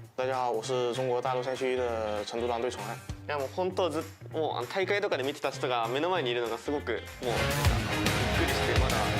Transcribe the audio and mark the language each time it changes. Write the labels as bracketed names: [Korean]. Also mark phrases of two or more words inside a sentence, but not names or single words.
[Chinese] 大家好，我是中国大陆赛区的成都团队宠爱。 [Japanese] いやもう本当もう大会とかで見てた人が目の前にいるのがすごくもうびっくりしてまだ。